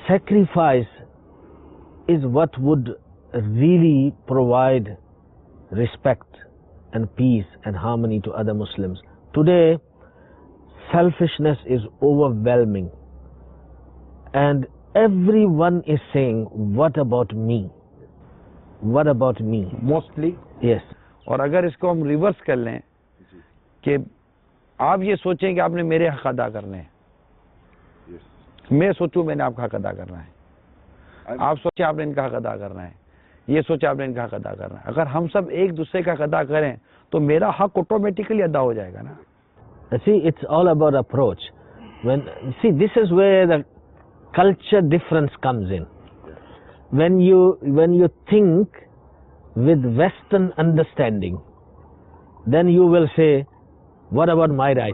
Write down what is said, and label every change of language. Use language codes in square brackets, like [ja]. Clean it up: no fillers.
[en] Sacrifice is what would really provide respect and peace and harmony to other Muslims. Today, selfishness is overwhelming, and everyone is saying, what about me? What about me? Mostly. Yes. [hi] और अगर इसको हम reverse कर लें कि आप ये सोचें कि आपने मेरे हक अदा करने हैं, मैं सोचूं मैंने आपका हक अदा करना है, आप सोचें आपने इनका हक अदा करना है, ये सोचे आपने इनका हक अदा करना है. अगर हम सब एक दूसरे का हक अदा करें तो मेरा हक ऑटोमेटिकली अदा हो जाएगा ना. [en] See, it's all about approach. This is where the culture difference comes in. When you think with Western understanding, then you will say what about my right?